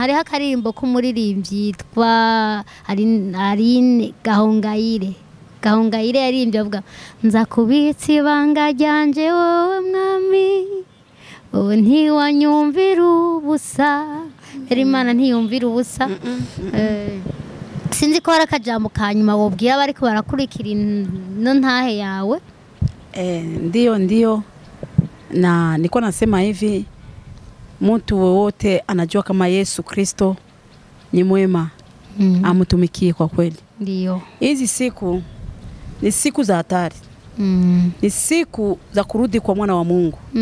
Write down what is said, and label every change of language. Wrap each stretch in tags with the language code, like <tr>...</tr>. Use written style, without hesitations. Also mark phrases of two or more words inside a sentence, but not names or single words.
<rn>Hariho akaririmbo k'umuririmbyi yitwa Arine Gahongayire yaririmbye avuga, nzakubitsa ibanga ryanje wowe mwami, wowe ntiwanyumvira ubusa. Imana ntiyumvira ubusa. Sinzi ko hari akajambo kanyuma wobwira bariko barakurikira ino ntahe yawe.</rn> <sw>Ndio. Na niko nasema hivi, mtu wote anajua kama Yesu Kristo ni mwema, amutumikie kwa kweli. Ndio. Hizi siku ni siku za hatari. Ni siku za kurudi kwa mwana wa Mungu.</sw>